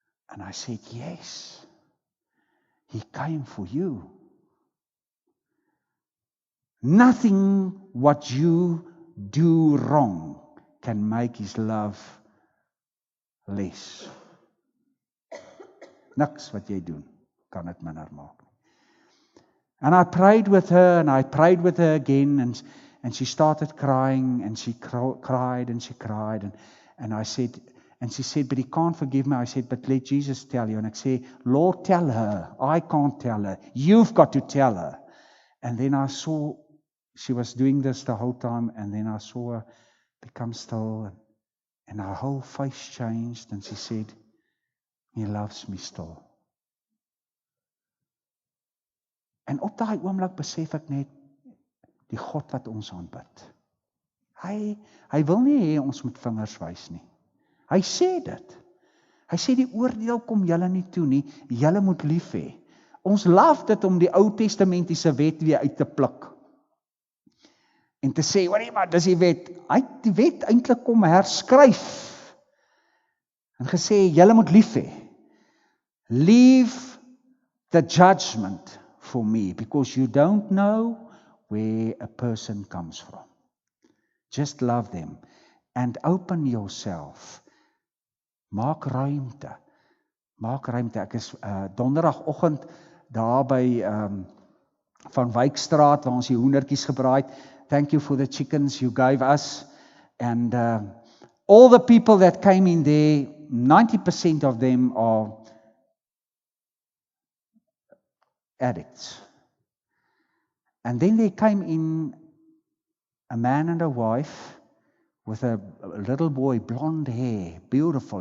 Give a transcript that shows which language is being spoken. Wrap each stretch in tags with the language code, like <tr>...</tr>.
<en>And I said, yes. He came for you. Nothing what you do wrong can make His love less.</en> <af>Niks wat jy doen kan dit minder maak.</af> <en>And I prayed with her, and I prayed with her again, and she started crying, and she cried, and she cried, and I said, and she said, but He can't forgive me. I said, but let Jesus tell you. And I said, Lord, tell her. I can't tell her. You've got to tell her. And then I saw she was doing this the whole time, and then I saw her become still, and her whole face changed, and she said, He loves me still.</en> <af>En op daai oomblik besef ek net die God wat ons aanbid. Hy wil nie hê ons moet vingers wys nie. Hy sê dit. Hy sê die oordeel kom julle nie toe nie, julle moet lief hê. Ons laf dit om die Ou Testamentiese wet weer uit te pluk. En te sê, hoorie maar, dis die wet. Hy het die wet eintlik kom herskryf. En gesê, julle moet lief hê.</af> <en>Leave the judgment for me, because you don't know where a person comes from. Just love them and open yourself.</en> <af>Maak ruimte. Maak ruimte. Ek is donderdagoggend daar by Van Wyksstraat waar ons die hoendertjies gebraai het.</af> <en>Thank you for the chickens you gave us. And all the people that came in there, 90% of them are addicts. And then there came in a man and a wife with a little boy, blonde hair, beautiful.</en>